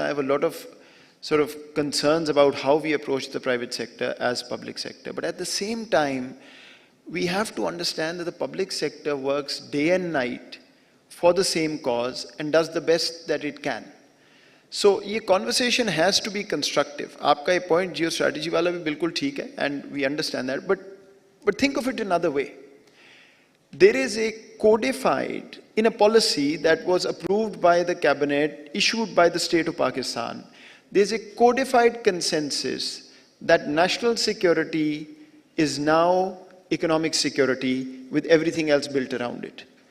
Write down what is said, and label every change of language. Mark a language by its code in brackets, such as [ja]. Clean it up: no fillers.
[en] I have a lot of sort of concerns about how we approach the private sector as public sector. But at the same time, we have to understand that the public sector works day and night for the same cause and does the best that it can. So ये conversation has to be constructive. [hi] आपका ये point geostrategy वाला भी बिल्कुल ठीक है, [en] and we understand that. But think of it another way. There is a codified, in a policy that was approved by the cabinet, issued by the state of Pakistan, there's a codified consensus that national security is now economic security with everything else built around it.